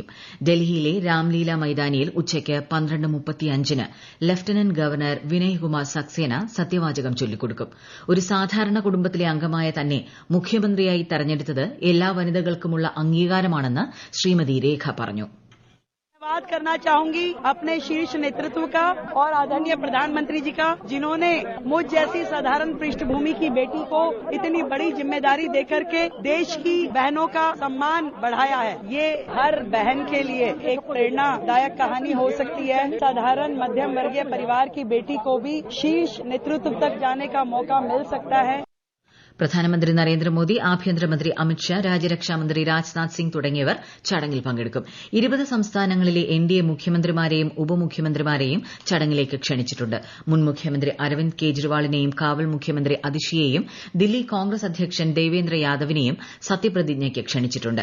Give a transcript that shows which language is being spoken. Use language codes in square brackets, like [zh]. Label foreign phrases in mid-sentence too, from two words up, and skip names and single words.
[ml] ഡൽഹിയിലെ രാംലീല മൈതാനിയിൽ ഉച്ചയ്ക്ക് 12:35-ന് ലഫ്റ്റനന്റ് ഗവർണർ വിനയ് കുമാർ സക്സേന സത്യവാചകം ചൊല്ലിക്കൊടുക്കും. ഒരു സാധാരണ കുടുംബത്തിലെ അംഗമായ തന്നെ മുഖ്യമന്ത്രിയായി തെരഞ്ഞെടുത്തത് എല്ലാ വനിതകൾക്കുമുള്ള അംഗീകാരമാണെന്ന് ശ്രീമതി രേഖ പറഞ്ഞു. [hi] धन्यवाद करना चाहूंगी अपने शीर्ष नेतृत्व का और आदरणीय प्रधानमंत्री जी का, जिन्होंने मुझ जैसी साधारण पृष्ठभूमि की बेटी को इतनी बड़ी जिम्मेदारी देकर के देश की बहनों का सम्मान बढ़ाया है. ये हर बहन के लिए एक प्रेरणादायक कहानी हो सकती है. साधारण मध्यम वर्गीय परिवार की बेटी को भी शीर्ष नेतृत्व तक जाने का मौका मिल सकता है. [ml] പ്രധാനമന്ത്രി നരേന്ദ്രമോദി, ആഭ്യന്തരമന്ത്രി അമിത്ഷാ, രാജ്യരക്ഷാമന്ത്രി രാജ്നാഥ് സിംഗ് തുടങ്ങിയവർ ചടങ്ങിൽ പങ്കെടുക്കും. 20 സംസ്ഥാനങ്ങളിലെ NDA മുഖ്യമന്ത്രിമാരെയും ഉപമുഖ്യമന്ത്രിമാരെയും ചടങ്ങിലേക്ക് ക്ഷണിച്ചിട്ടുണ്ട്. മുൻ മുഖ്യമന്ത്രി അരവിന്ദ് കെജ്രിവാളിനെയും കാവൽ മുഖ്യമന്ത്രി അതിഷിയെയും ദില്ലി കോൺഗ്രസ് അധ്യക്ഷൻ ദേവേന്ദ്ര യാദവിനെയും സത്യപ്രതിജ്ഞയ്ക്ക് ക്ഷണിച്ചിട്ടുണ്ട്.